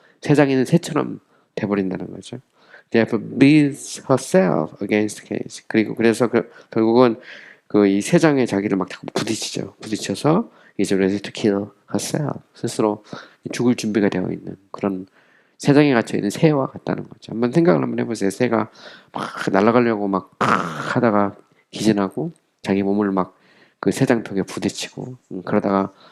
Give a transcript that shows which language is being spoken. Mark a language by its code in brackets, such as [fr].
[ko] 세상에는 새처럼 돼버린다는 거죠. [en] Therefore beats herself against the cage. [ko] 그래서 결국은 이 세상에 자기를 막 자꾸 부딪혀서 [en] is ready to kill herself. [ko] 스스로 죽을 준비가 되어 있는 그런 세상에 갇혀 있는 새와 같다는 거죠. 한번 생각을 한번 해보세요. 새가 막 날아가려고 막 하다가 기진하고 자기 몸을 막 그 새장통에 부딪히고 그러다가